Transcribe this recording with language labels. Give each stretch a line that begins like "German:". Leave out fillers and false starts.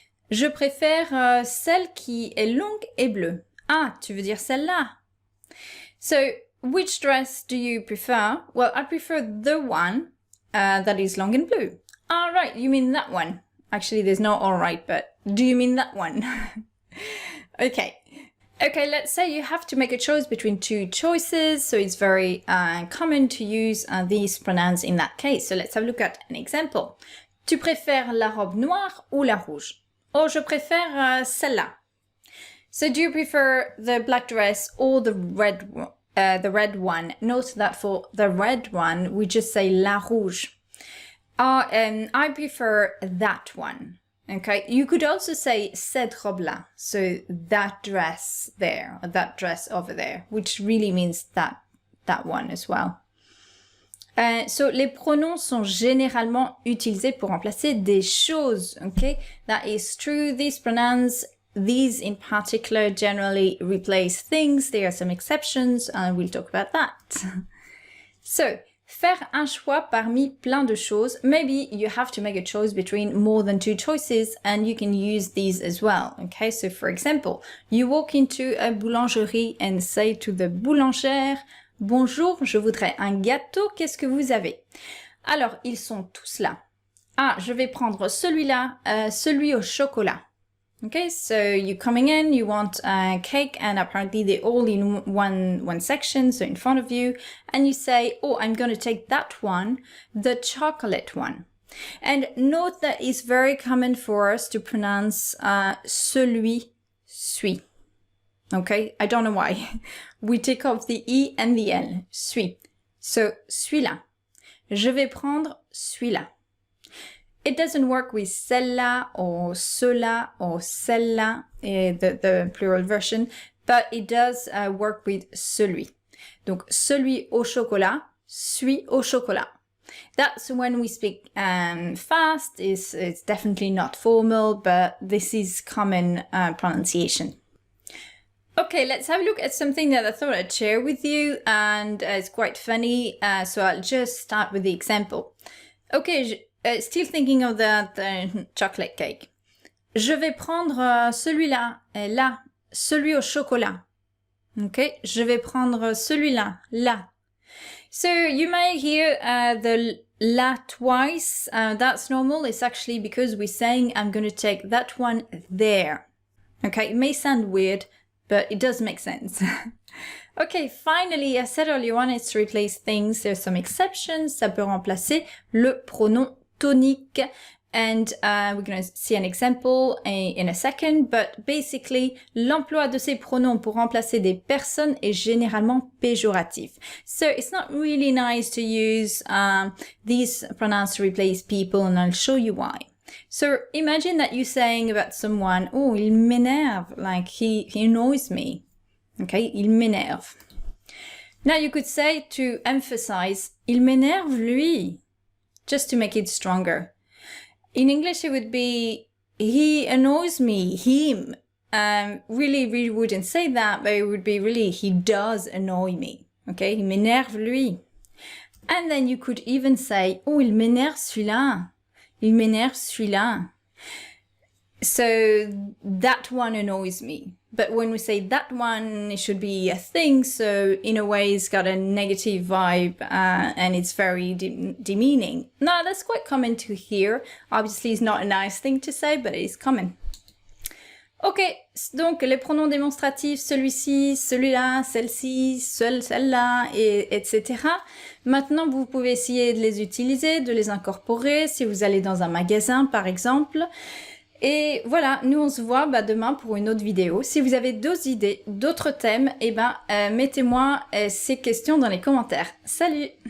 French: Je préfère celle qui est longue et bleue. Ah, tu veux dire celle-là?
English: So, which dress do you prefer? Well, I prefer the one that is long and blue. All right, you mean that one. Actually, there's no all right, but do you mean that one? Okay. Okay, let's say you have to make a choice between two choices, so it's very common to use these pronouns in that case. So let's have a look at an example.
French: Tu préfères la robe noire ou la rouge? Oh, je préfère celle-là.
English: So do you prefer the black dress or the red one? Note that for the red one, we just say la rouge. I prefer that one. Okay, you could also say
French: cette robe-là,
English: so that dress there, or that dress over there, which really means that one as well.
French: So les pronoms sont généralement utilisés pour remplacer des choses.
English: Okay, that is true. These pronouns, these in particular, generally replace things. There are some exceptions, and we'll talk about that.
French: So, faire un choix parmi plein de choses.
English: Maybe you have to make a choice between more than two choices, and you can use these as well. Okay, so for example, you walk into a boulangerie and say to the boulangère,
French: bonjour, je voudrais un gâteau, qu'est-ce que vous avez? Alors, ils sont tous là. Ah, je vais prendre celui-là, celui au chocolat.
English: Okay, so you're coming in, you want a cake, and apparently they're all in one section, so in front of you, and you say, oh, I'm going to take that one, the chocolate one. And note that it's very common for us to pronounce celui, suis. Okay, I don't know why. We take off the I and the L, suis.
French: So, celui-là. Je vais prendre celui-là.
English: It doesn't work with celle-là or cela or celle-là, the plural version, but it does work with celui.
French: Donc, celui au chocolat, suis au chocolat.
English: That's when we speak fast. It's definitely not formal, but this is common pronunciation. Okay, let's have a look at something that I thought I'd share with you, and it's quite funny, so I'll just start with the example. Okay, still thinking of that chocolate cake.
French: Je vais prendre celui-là, là, celui au chocolat.
English: Okay,
French: je vais prendre celui-là, là.
English: So you may hear the la twice, that's normal. It's actually because we're saying I'm going to take that one there. Okay, it may sound weird, but it does make sense. Okay, finally, I said earlier on, it's to replace things. There's some exceptions.
French: Ça peut remplacer le pronom tonique.
English: And we're going to see an example in a second, but basically,
French: l'emploi de ces pronoms pour remplacer des personnes est généralement péjoratif.
English: So it's not really nice to use these pronouns to replace people, and I'll show you why. So imagine that you're saying about someone, oh, il m'énerve, like he annoys me. Okay,
French: il m'énerve.
English: Now you could say to emphasize,
French: il m'énerve lui,
English: just to make it stronger. In English, it would be, he annoys me, him. Really wouldn't say that, but it would be really, he does annoy me. Okay,
French: il m'énerve lui.
English: And then you could even say, oh,
French: il m'énerve celui-là. Il m'énerve celui-là.
English: So that one annoys me. But when we say that one, it should be a thing. So in a way, it's got a negative vibe and it's very demeaning. Now, that's quite common to hear. Obviously, it's not a nice thing to say, but it's common.
French: Ok, donc les pronoms démonstratifs, celui-ci, celui-là, celle-ci, celle-là, etc. Maintenant, vous pouvez essayer de les utiliser, de les incorporer si vous allez dans un magasin, par exemple. Et voilà, nous on se voit demain pour une autre vidéo. Si vous avez d'autres idées, d'autres thèmes, mettez-moi ces questions dans les commentaires. Salut!